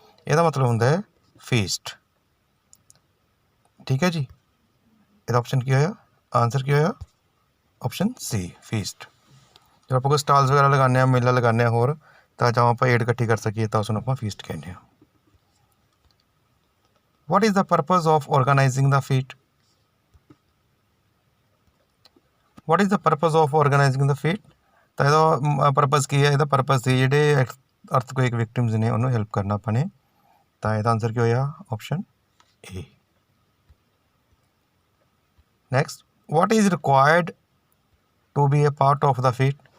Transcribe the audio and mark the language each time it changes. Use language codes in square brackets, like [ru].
[pa] ਇਹਦਾ ਮਤਲਬ ਹੁੰਦਾ ਹੈ ਫੀਸਟ। ਠੀਕ ਹੈ ਜੀ, ਇਹਦਾ ਆਪਸ਼ਨ ਕੀ ਹੋਇਆ? ਆਂਸਰ ਕੀ ਹੋਇਆ? ਆਪਸ਼ਨ ਸੀ, ਫੀਸਟ। ਜਦੋਂ ਆਪਾਂ ਕੋਈ ਸਟਾਲਸ ਵਗੈਰਾ ਲਗਾਉਂਦੇ ਹਾਂ, ਮੇਲਾ ਲਗਾਉਂਦੇ ਹਾਂ ਹੋਰ, ਤਾਂ ਜਾਂ ਆਪਾਂ ਏਡ ਇਕੱਠੀ ਕਰ ਸਕੀਏ ਤਾਂ ਉਸਨੂੰ ਆਪਾਂ ਫੀਸਟ ਕਹਿੰਦੇ ਹਾਂ। [en] What is the purpose of organizing the feat? What is the purpose of organizing the feat? [pa] ਤਾਂ ਇਹਦਾ ਪਰਪਸ ਕੀ ਹੈ? ਇਹਦਾ ਪਰਪਸ ਸੀ ਜਿਹੜੇ ਅਰਥਕੁਏਕ ਵਿਕਟਿਮਸ ਨੇ ਉਹਨੂੰ ਹੈਲਪ ਕਰਨਾ ਆਪਾਂ ਨੇ। ਤਾਂ ਇਹਦਾ ਆਨਸਰ ਕੀ ਹੋਇਆ? Option A. [en] Next, what is required to be a part of the feat?